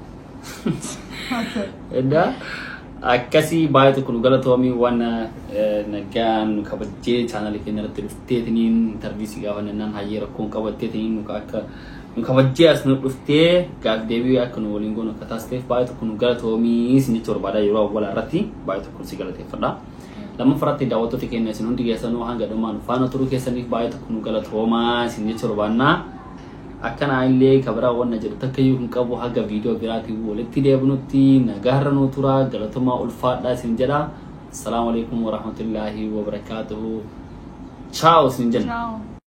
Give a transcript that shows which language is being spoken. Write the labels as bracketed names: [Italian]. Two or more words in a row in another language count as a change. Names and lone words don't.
[Oromo] Edda akkasii baay'ee tokko nu galatoomii waan nagaan nu kabajjee chaanalii keenya irratti dhufteetiniin intarviisii gaafannaan hayyee rakkoon qabatteetiniin nu akka nu kabajjee as nu dhuftee gaaf deebii akka nu waliin goonu akka taasisteef baay'ee tokko nu galatoomii isinitti barbaada yeroo awwalaa irratti baay'ee tokko si galateeffadha. Lammaffatti daawwattoota keenya isin hundi keessanuu hanga dhumaan faana turuu keessaniif baay'ee tokko nu galatoomaa isinitti barbaannaa. Akkana illee kabira wanna jedhu takkayyuu hin qabu haga viidiyoo biraatiin walitti deebinutti nagaarra nu tura galatooma ulfaadhaa isin jedha. [Arabic] السلام عليكم ورحمة الله وبركاته. [Oromo] Ciao isin jenna.